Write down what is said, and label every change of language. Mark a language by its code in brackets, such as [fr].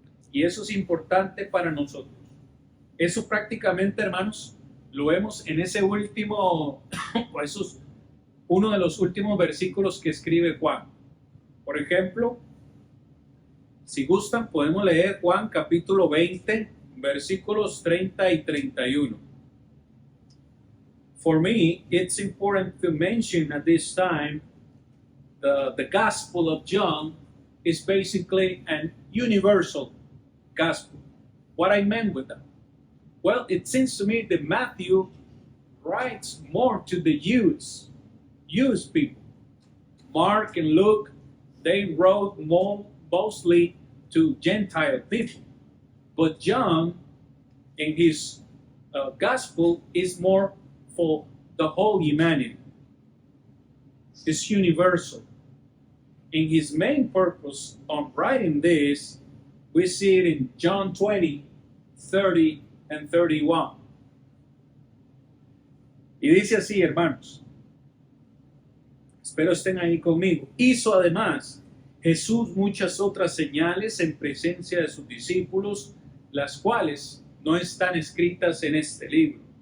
[es] Y eso es importante para nosotros. Eso prácticamente, hermanos, lo vemos en ese último, uno de los últimos versículos que escribe Juan. Por ejemplo, si gustan, podemos leer Juan capítulo 20, versículos 30 y 31. [en] For me, it's important to mention at this time the Gospel of John is basically an universal gospel. What I meant with that? Well, it seems to me that Matthew writes more to the Jews people. Mark and Luke, they wrote mostly to Gentile people. But John, in his gospel, is more for the whole humanity. It's universal. In his main purpose on writing this, we see it in John 20, 30, and 31. [es] Y dice así, hermanos, espero estén ahí conmigo. Hizo además Jesús muchas otras señales en presencia de sus discípulos, las cuales no están escritas en este libro.